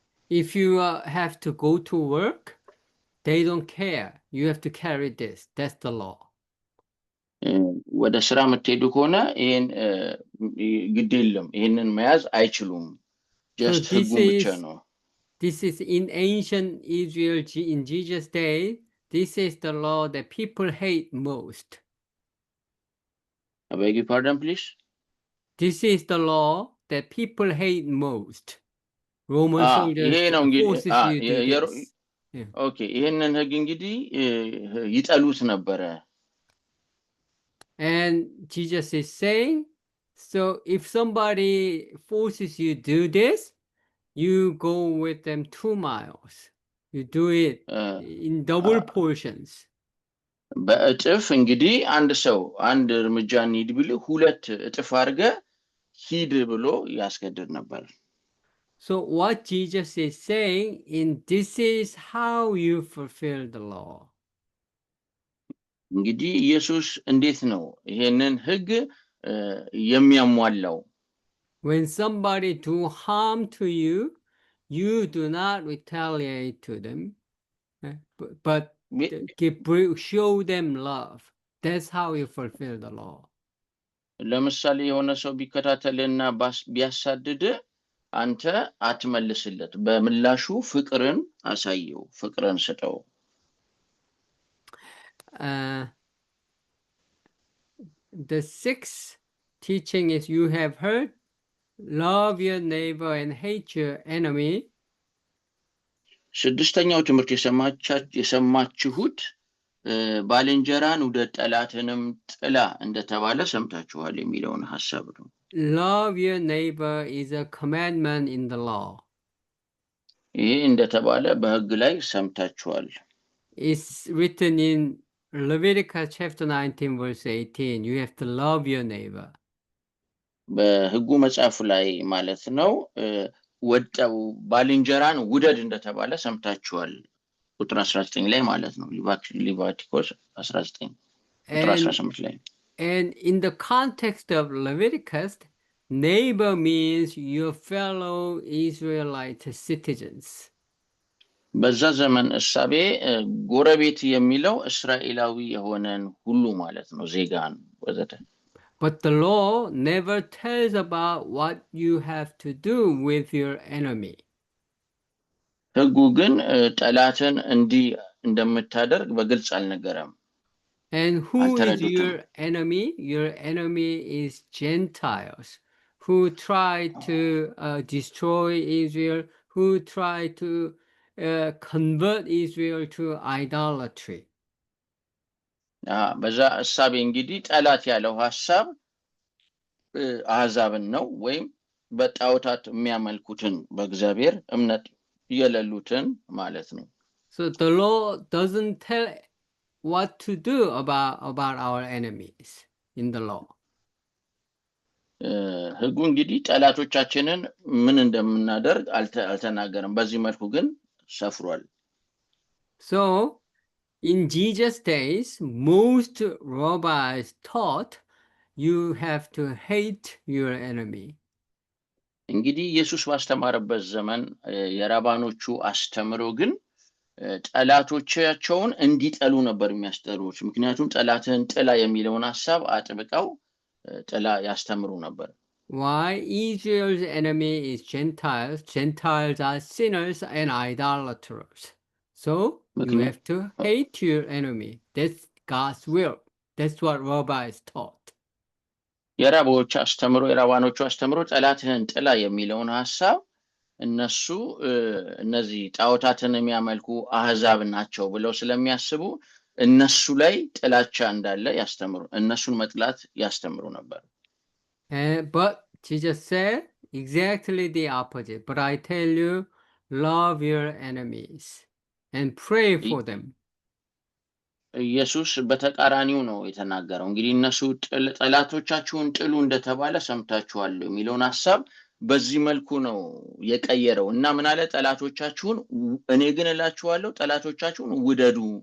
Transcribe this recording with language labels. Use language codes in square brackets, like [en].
[en] If you have to go to work, they don't care. You have to carry this. That's the law. [am] ወደ ስራ የምትሄዱ ከሆነ ይሄን ግድ የለም ይሄንን መያዝ አይችሉም። just ህጉ ብቻ ነው። [en] This is in ancient Israel in Jesus' day. This is the law that people hate most. I beg your pardon, please? This is the law that people hate most. Roman soldiers forces you to do this. [am] Okay, ይሄንን ህግ እንግዲህ ይጠሉት ነበረ። [en] And Jesus is saying, so if somebody forces you to do this, you go with them 2 miles. You do it in double portions. [am] በእጥፍ እንግዲህ አንድ ሰው አንድ እርምጃ ኒድ ቢል ሁለት እጥፍ አድርገ ሂድ ብሎ ያስገድድ ነበር። [en] So what Jesus is saying, this is how you fulfill the law. [am] እንግዲህ ኢየሱስ እንዴት ነው ይሄንን ህግ የሚያሟላው? [en] When somebody do harm to you, you do not retaliate to them, but show them love. That's how you fulfill the law. [am] ለምሳሌ የሆነ ሰው ቢከታተልና ቢያሳድድ አንተ አትመልስለት፣ በምላሹ ፍቅርን አሳየው፣ ፍቅርን ስጠው። [en] The sixth teaching is you have heard, love your neighbor and hate your enemy. [am] ስድስተኛው ትምህርት የሰማችሁት ባልንጀራን ውደድ ጠላትንም ጥላ እንደተባለ ሰምታችኋል የሚለውን ሐሳብ ነው። [en] Love your neighbor is a commandment in the law. [am] ይሄ እንደተባለ በሕግ ላይ ሰምታችኋል። [en] It's written in Leviticus chapter 19 verse 18. You have to love your neighbor. [am] በሕጉ መጽሐፍ ላይ ማለት ነው ወጣው ባልንጀራን ውደድ እንደተባለ ሰምታችኋል። ቁጥር 19 ላይ ማለት ነው። ሊቫቲኮስ 19 ቁጥር 18 ላይ [en] And in the context of Leviticus, neighbor means your fellow Israelite citizens. [am] በዛ ዘመን እሳቤ ጎረቤት የሚለው እስራኤላዊ የሆነን ሁሉ ማለት ነው፣ ዜጋን ወዘተ። [en] But the law never tells about what you have to do with your enemy. [am] ሕጉ ግን ጠላትን እንዲህ እንደምታደርግ በግልጽ አልነገረም። [en] And who is your enemy? Your enemy is Gentiles who try to destroy Israel, who try to convert Israel to idolatry. [am] በዛ እሳቤ እንግዲህ ጠላት ያለው ሐሳብ አሕዛብን ነው፣ ወይም በጣዖታት የሚያመልኩትን በእግዚአብሔር እምነት የሌሉትን ማለት ነው። [en] So the law doesn't tell what to do about our enemies in the law. [am] ሕጉ እንግዲህ ጠላቶቻችንን ምን እንደምናደርግ አልተናገረም። በዚህ መልኩ ግን ሰፍሯል። [en] So in Jesus' days, most rabbis taught you have to hate your enemy. [am] እንግዲህ ኢየሱስ ባስተማረበት ዘመን የራባኖቹ አስተምሮ ግን ጠላቶቻቸውን እንዲጠሉ ነበር የሚያስተምሩት። ምክንያቱም ጠላትን ጥላ የሚለውን ሐሳብ አጥብቀው ጥላ ያስተምሩ ነበር። [en] Why? Israel's enemy is Gentiles. Gentiles are sinners and idolaters. So you have to hate your enemy. That's God's will. That's what rabbis taught. [am] የራባኖቹ አስተምሮ ጠላትህን ጥላ የሚለውን ሐሳብ እነሱ እነዚህ ጣዖታትን የሚያመልኩ አሕዛብ ናቸው ብለው ስለሚያስቡ እነሱ ላይ ጥላቻ እንዳለ ያስተምሩ፣ እነሱን መጥላት ያስተምሩ ነበር። [en] But Jesus said exactly the opposite. But I tell you, love your enemies and pray for them. [am] ኢየሱስ በተቃራኒው ነው የተናገረው። እንግዲህ እነሱ ጠላቶቻችሁን ጥሉ እንደተባለ ሰምታችኋል የሚለውን ሐሳብ በዚህ መልኩ ነው የቀየረው እና ምን አለ? ጠላቶቻችሁን እኔ ግን እላችኋለሁ ጠላቶቻችሁን ውደዱ።